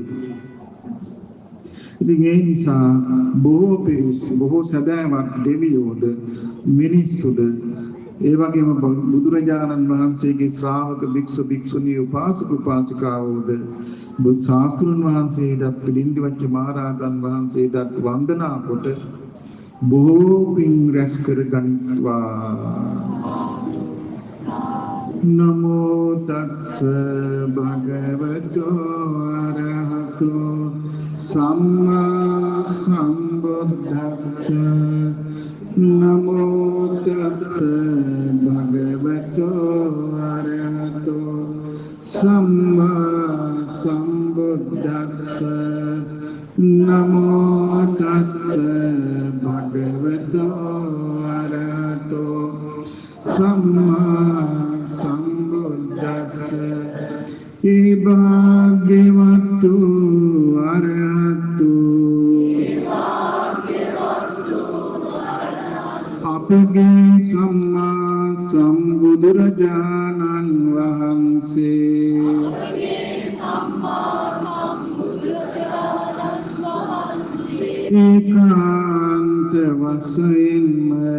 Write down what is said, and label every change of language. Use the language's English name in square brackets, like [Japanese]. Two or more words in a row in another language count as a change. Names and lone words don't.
[Sinhala] ඉතින් ඒ නිසා බොහෝ සදාවත් දෙවියෝද මිනිස්සුද ඒ වගේම බුදුරජාණන් වහන්සේගේ ශ්‍රාවක භික්ෂු භික්ෂුණී උපාසක උපාසිකාවෝද බුදු ශාස්ත්‍රඥ වහන්සේට පිළිඳ වච්ච මහරහතන් වහන්සේට වන්දනා කොට බොහෝ පින් රැස් කර ගනිත්වා. [Pali] නමෝ තස්ස භගවතෝ අරහතෝ සම්මා සම්බුද්දස්ස නමෝ තස්ස භගවතෝ අරහතෝ සම්මා සම්බුද්දස්ස නමෝ තස්ස භගවතෝ අරහතෝ සම්මා සම්බුද්දස්ස [Sinhala] ඒ භාග්‍යවතු අරහතු අපගේ සම්මා සම්බුදුරජාණන් වහන්සේ ඒකාන්ත වශයෙන්ම